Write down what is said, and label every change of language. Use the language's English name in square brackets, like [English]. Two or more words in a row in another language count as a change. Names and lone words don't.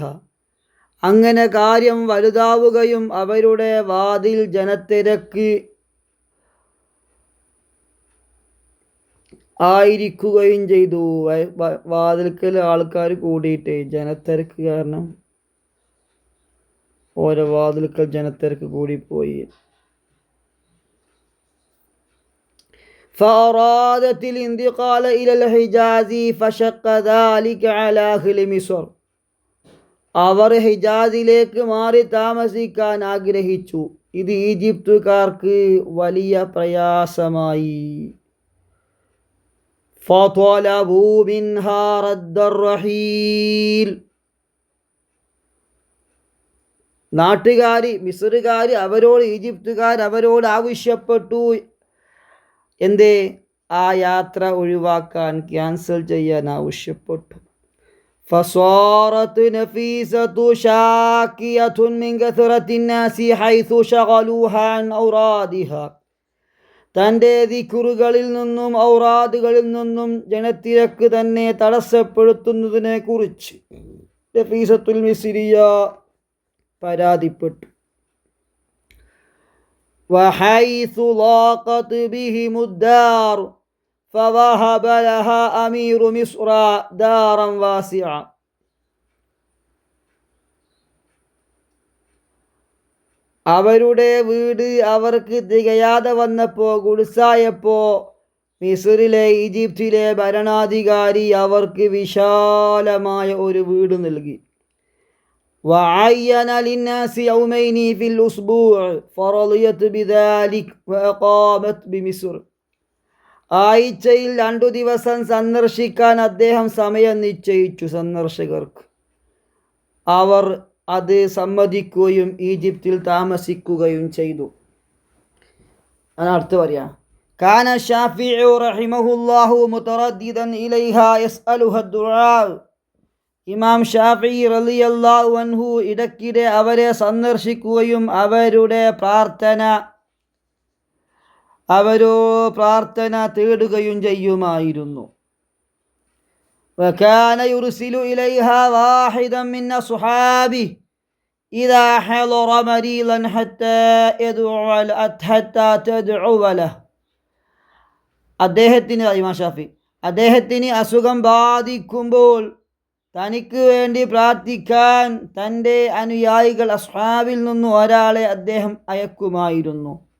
[Malayalam] അങ്ങനെ കാര്യം വലുതാവുകയും അവരുടെ വാതിൽ ജനത്തിരക്ക് ആയിരിക്കുകയും ചെയ്തു. വാതിൽക്കൽ ആൾക്കാർ കൂടിയിട്ട് ജനത്തിരക്ക് കാരണം ഓരോ വാതിൽക്കൽ ജനത്തിരക്ക് കൂടിപ്പോയി. [Arabic] فأرادت الانتقال إلى الحجاز فشق ذلك على أهل مصر. [Malayalam] അവർ ഹിജാസിലേക്ക് മാറി താമസിക്കാൻ ആഗ്രഹിച്ചു. ഇത് ഈജിപ്തുകാർക്ക് വലിയ പ്രയാസമായി. [Arabic] فطلبوا منها رد الرحيل. [Malayalam] നാട്ടുകാർ മിസ്റുകാർ അവരോട് ഈജിപ്തുകാർ അവരോട് ആവശ്യപ്പെട്ടു, എന്തേ? ആ യാത്ര ഒഴിവാക്കാൻ, ക്യാൻസൽ ചെയ്യാൻ ആവശ്യപ്പെട്ടു. [Arabic] فصارت نفيسة شاكية من كثرة الناس حيث شغلوها عن أورادها. [Malayalam] തൻ്റെ ദിക്റുകളിൽ നിന്നും ഔറാദുകളിൽ നിന്നും ജനത്തിരക്ക് തന്നെ തടസ്സപ്പെടുത്തുന്നതിനെ കുറിച്ച് നഫീസത്തുൽ മിസ്രിയ പരാതിപ്പെട്ടു. [Arabic] وحيث ضاقت بهم الدار فوهب لها أمير مصر دارا واسعة. [Malayalam] അവരുടെ വീട് അവർക്ക് തികയാതെ വന്നപ്പോൾ, ഗുഡ്സായപ്പോൾ, മിസ്റിലെ ഈജിപ്തിലെ ഭരണാധികാരി അവർക്ക് വിശാലമായ ഒരു വീട് നൽകി. [Arabic] وعين للناس يومين في الأسبوع فرضيت بذلك وأقامت بمصر. [Malayalam] ആഴ്ചയിൽ 2 ദിവസം സന്ദർശിക്കാൻ അദ്ദേഹം സമയം നിശ്ചയിച്ചു സന്ദർശകർക്ക്. അവർ അത് സമ്മതിക്കുകയും ഈജിപ്തിൽ താമസിക്കുകയും ചെയ്തു. അതിനടുത്ത് പറയാം, [Arabic] كان الشافعي رحمه الله مترددا إليها يسألها الدعاء. [Malayalam] ഇമാം ഷാഫിഈ [Arabic] رضي الله عنه [Malayalam] ഇടയ്ക്കിടെ അവരെ സന്ദർശിക്കുകയും അവരുടെ പ്രാർത്ഥന തേടുകയും ചെയ്യുമായിരുന്നു. [Arabic] وكان يرسل إليها واحدا من أصحابه إذا حضر مريضا حتى تدعو له. [Malayalam] അദ്ദേഹത്തിന് അസുഖം ബാധിക്കുമ്പോൾ തനിക്ക് വേണ്ടി പ്രാർത്ഥിക്കാൻ തൻ്റെ അനുയായികൾ അസ്ഹാബിൽ നിന്നും ഒരാളെ അദ്ദേഹം അയക്കുമായിരുന്നു.